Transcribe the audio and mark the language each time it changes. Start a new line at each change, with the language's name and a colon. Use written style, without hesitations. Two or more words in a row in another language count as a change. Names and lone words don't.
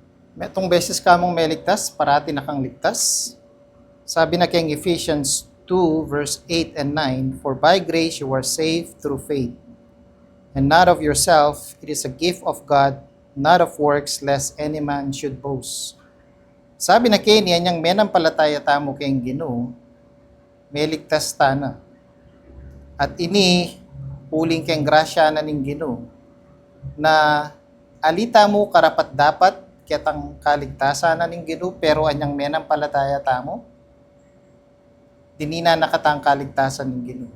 Pampanga: Metong beses ka mong meligtas, parati na kang ligtas. Sabi na kay
English: Ephesians 2 verse 8 and 9, "For by grace you are saved through faith, and not of yourself, it is a gift of God, not of works, lest any man should boast."
Pampanga: Sabi na kay niya, niyang menampalataya tamo kay Ginoo, meligtas ta na. At ini, puling keng grasya na ning Ginoo, na alita mo karapat dapat kitang kaligtasan na ning Ginoo, pero anyang menampalataya tamo, dinina nakatang kaligtasan ning Ginoo.